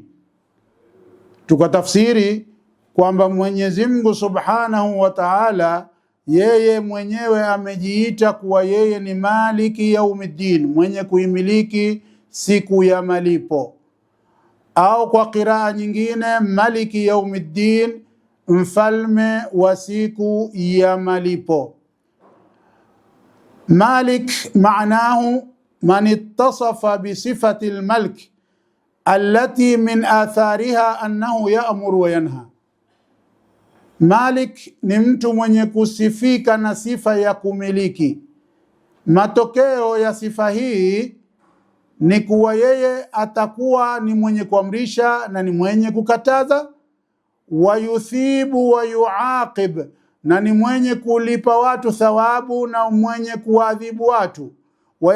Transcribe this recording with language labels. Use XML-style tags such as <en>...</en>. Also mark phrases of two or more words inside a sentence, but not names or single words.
<sw>Tukatafsiri kwamba Mwenyezi Mungu</sw> <ar>سبحانه وتعالى</ar> <sw>yeye mwenyewe amejiita kuwa yeye ni</sw> <ar>مالك يوم الدين,</ar> <sw>mwenye kuimiliki siku ya malipo, au kwa qiraa nyingine</sw> <ar>مالك يوم الدين,</ar> <sw>mfalme wa siku ya malipo.</sw> <ar>مالك معناه من اتصف بصفة الملك التي من آثارها أنه يأمر وينهى.</ar> <sw>Malik ni mtu mwenye kusifika na sifa ya kumiliki. Matokeo ya sifa hii ni kuwa yeye atakuwa ni mwenye kuamrisha na ni mwenye kukataza,</sw> <ar>ويثيب ويعاقب,</ar> <sw>na ni mwenye kulipa watu thawabu na mwenye kuadhibu watu, wa</sw>